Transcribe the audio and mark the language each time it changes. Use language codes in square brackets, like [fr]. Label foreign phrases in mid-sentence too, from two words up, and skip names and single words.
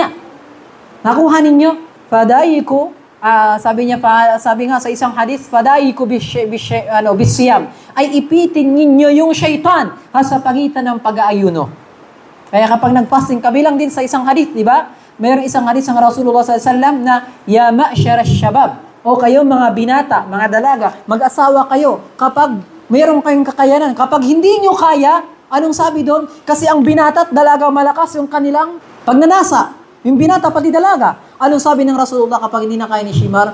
[tl] Nakuha ninyo? Fadayiku, sabi nga sa isang hadith, [ar] فضيقوا بالصيام, [tl] ay ipitin ninyo yung syaitan sa pagitan ng pag-aayuno. Kaya kapag nag-fasting, kabilang din sa isang hadith, di ba? Mayroong isang hadith ng Rasulullah SAW na, [ar] يا معشر الشباب, [tl] o kayo mga binata, mga dalaga, mag-asawa kayo, kapag Mayroon kayong kakayanan. Kapag hindi nyo kaya, anong sabi doon? Kasi ang binata at dalaga malakas yung kanilang pagnanasa. Yung binata pati dalaga. Anong sabi ng Rasulullah kapag hindi na kaya ni Shimar?